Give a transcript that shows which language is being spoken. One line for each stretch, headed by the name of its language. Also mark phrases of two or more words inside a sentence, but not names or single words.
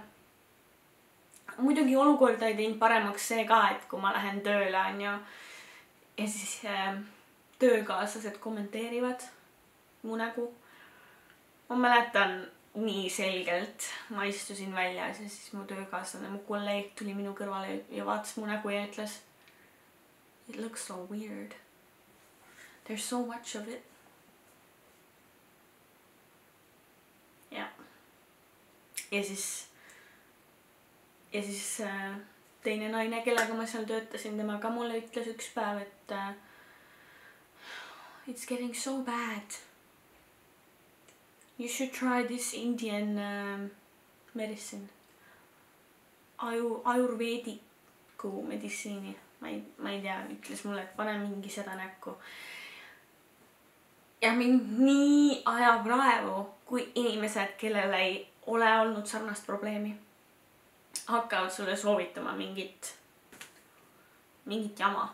Estonian: Muidugi olukorda ei teinud paremaks see ka, et kui ma lähen tööle on ju, ja siis töökaaslased kommenteerivad mu nägu. Ma mäletan nii selgelt, ma istusin väljas ja siis mu töökaaslane, mu kolleeg tuli minu kõrvale ja vaatas mu nägu ja ütles,
English: it looks so weird. There's so much of it.
Estonian: Ja siis teine naine, kellega ma seal töötasin, tema ka mulle ütles üks päev, et
English: it's getting so bad. You should try this Indian medicine.
Estonian: Ayurvediku meditsiini. Ma ei tea, ütles mulle, et pane mingi seda näkku. Ja mind nii ajab raevu, kui inimesed, kellel ei ole olnud sarnast probleemi, hakkavad sulle soovitama mingit jama.